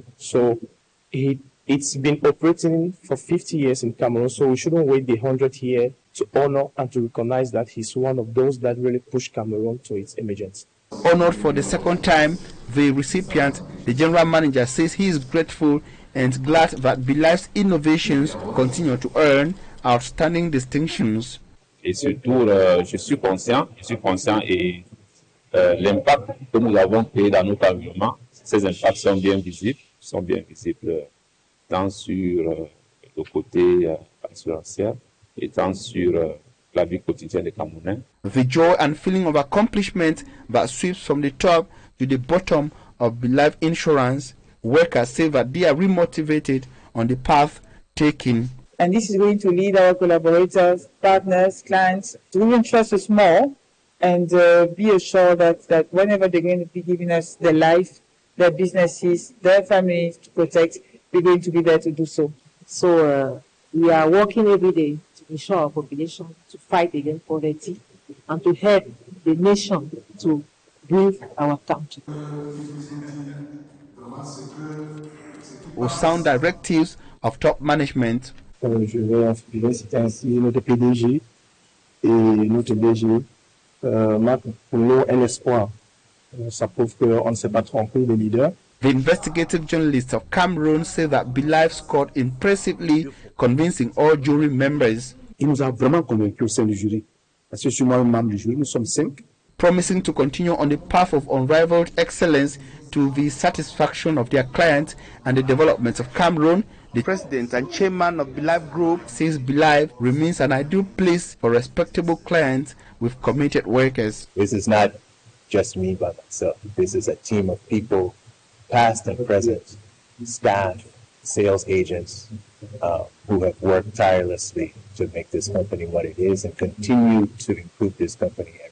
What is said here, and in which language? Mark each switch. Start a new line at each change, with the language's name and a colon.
English: So it's been operating for 50 years in Cameroon, so we shouldn't wait the 100th year to honor and to recognize that he's one of those that really pushed Cameroon to its emergence. Honored for the second time, the recipient, the general manager, says he is grateful and glad that Belive's innovations continue to earn outstanding distinctions.
French: Et surtout, je suis conscient et l'impact que nous avons créé dans notre environnement, ces impacts sont bien visibles tant sur le côté assurantiel et tant sur la vie quotidienne des Camerounais.
English: The joy and feeling of accomplishment that sweeps from the top to the bottom of Belive Insurance, workers say that they are remotivated on the path taken. And this is going to lead our collaborators, partners, clients to even trust us more and be assured that whenever they're going to be giving us their life, their businesses, their families to protect, we're going to be there to do so. So we are working every day to ensure our population to fight against poverty and to help the nation to build our country. With sound directives of top management.
French: Je vais citer ainsi notre PDG et notre DG. Pour nous, un espoir. Ça prouve qu'on ne s'est pas trompé de leader.
English: The investigative journalist of Cameroon said that Bilive scored impressively, convincing all jury members.
French: Il nous a vraiment convaincus au sein du jury. Parce que je suis moi-même membre du jury, nous sommes 5.
English: Promising to continue on the path of unrivaled excellence to the satisfaction of their clients and the development of Cameroon. The president and chairman of Bilive Group says Bilive remains an ideal place for respectable clients with committed workers. This is not just me by myself. This is a team of people, past and present, staff, sales agents, who have worked tirelessly to make this company what it is and continue to improve this company.